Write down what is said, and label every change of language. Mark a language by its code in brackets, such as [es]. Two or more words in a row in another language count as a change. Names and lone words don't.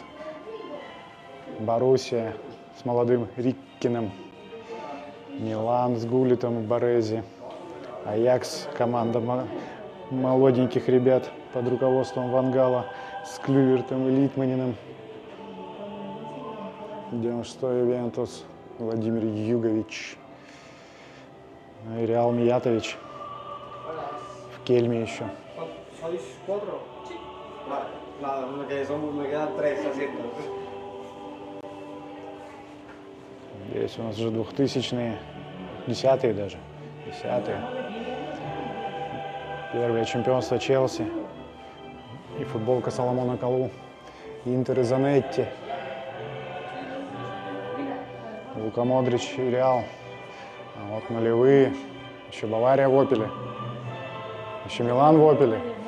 [ru] Боруссия с молодым Риккиным, Милан с Гуллитом и Барези, Аякс, команда молоденьких ребят под руководством Ван Гала с Клювертом и Литманиным, 96-й Ювентус, Владимир Югович, и Реал Миятович в Кельме еще. [es] ¿Sois 4? Sí. Vale, nada, me quedan 3 asientos. [ru] Здесь у нас уже 2000-е, 10-е даже, 10-е. Первое чемпионство Челси и футболка Соломона Калу, Интер и Занетти, Лука Модрич и Реал. А вот нулевые, еще Бавария в Опеле, еще Милан в Опеле.